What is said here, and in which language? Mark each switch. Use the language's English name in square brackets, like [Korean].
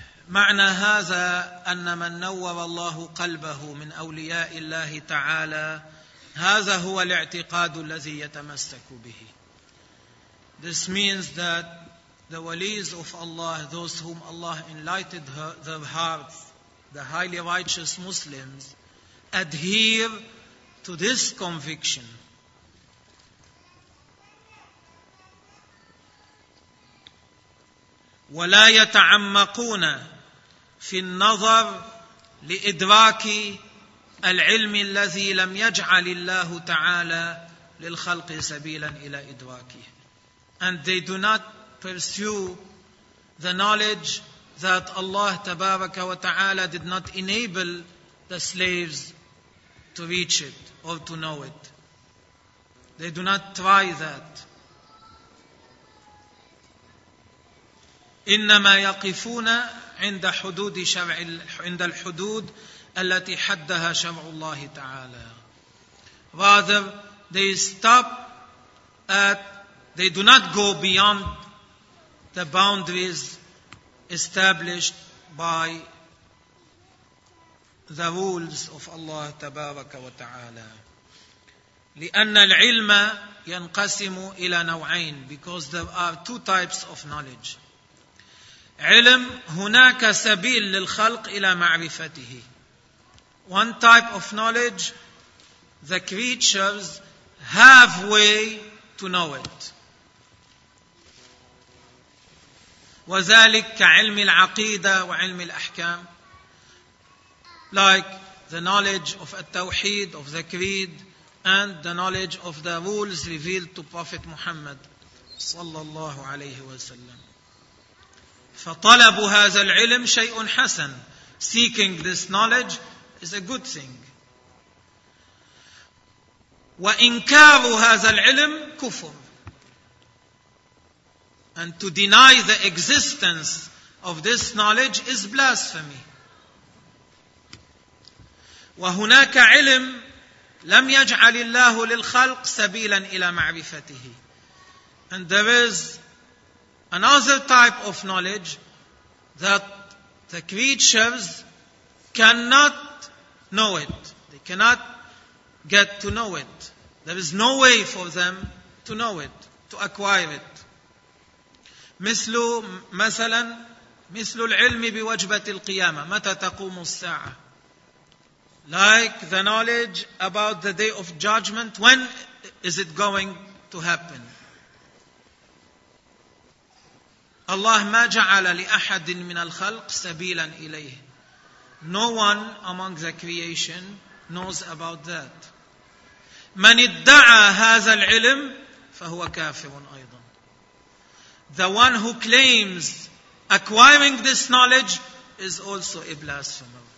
[Arabic] معنى هذا أن من نور الله قلبه من أولياء الله تعالى هذا هو الاعتقاد الذي يتمسك به. [English] This means that the walis of Allah, those whom Allah enlightened their hearts, the highly righteous Muslims, adhere to this conviction. [Arabic] ولا يتعمقون في النظر لإدراك العلم الذي لم يجعل الله تعالى للخلق سبيلا إلى إدراكه. [English] And they do not pursue the knowledge that Allah [Arabic] تبارك وتعالى [English] did not enable the slaves to reach it or to know it. They do not try that. [Arabic] إنما يقفون عند حدود شرع عند الحدود التي حدها شرع الله تعالى. [English] Rather, they stop at, they do not go beyond the boundaries established by the rules of Allah [Arabic] تبارك وتعالى. لأن العلم ينقسم إلى نوعين, [English] because there are two types of knowledge. [Arabic] علم, هناك سبيل للخلق إلى معرفته. [English] One type of knowledge, the creatures have way to know it. [Arabic] وذلك كعلم العقيدة وعلم الأحكام, [English] like the knowledge of التوحيد, of the creed, and the knowledge of the rules revealed to Prophet Muhammad [Arabic] صلى الله عليه وسلم. فطلب هذا العلم شيء حسن. [English] Seeking this knowledge is a good thing. [Arabic] وإنكار هذا العلم كفر. [English] And to deny the existence of this knowledge is blasphemy. [Arabic] وهناك علم لم يجعل الله للخلق سبيلا إلى معرفته. [English] And there is another type of knowledge that the creatures cannot know it. They cannot get to know it. There is no way for them to know it, to acquire it. [Arabic] مثل مثلا مثل العلم بوجبة القيامة, متى تقوم الساعة. [English] Like the knowledge about the day of judgment, when is it going to happen. [Arabic] الله ما جعل لأحد من الخلق سبيلا إليه. [English] No one among the creation knows about that. [Arabic] من ادعى هذا العلم فهو كافر أيضا. [English] The one who claims acquiring this knowledge is also a blasphemer.